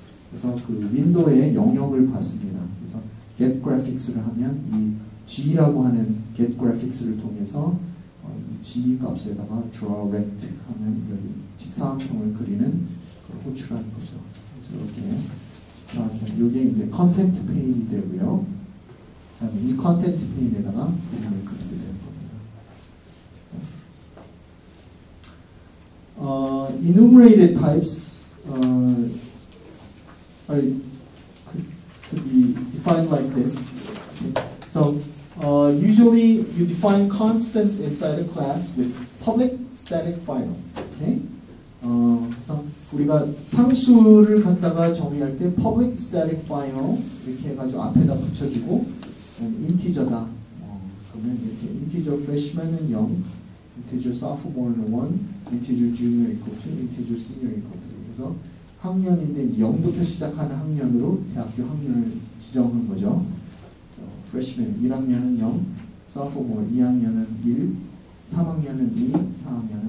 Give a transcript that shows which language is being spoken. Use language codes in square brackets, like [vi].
[ko] 그래서 그 윈도우에 영역을 받습니다. 그래서 get graphics를 하면 이 G라고 하는 get graphics를 통해서 이 G 값에다가 draw rect 하면 여기 직사각형을 그리는 걸 호출하는 거죠. 그래서 이렇게 직사각형, 이게 이제 컨텐트 페인이 되고요. 그다음에 이 컨텐트 페인에다가 그림을 그리게 되는 겁니다. [en] Enumerated types could be defined like this. Okay. So usually you define constants inside a class with public static final. Okay. [ko] 그래서 우리가 상수를 갖다가 정의할 때 public static final 이렇게 해가지고 앞에다 붙여주고 인티저다. 그러면 이렇게 [en] integer freshman은 0, integer sophomore는 1, integer junior equal to, integer senior equal to. [ko] 그래서 학년인데 0부터 시작하는 학년으로 대학교 학년을 지정한 거죠. freshman 1학년은 0, sophomore 2학년은 1, 3학년은 2, 4학년은 4.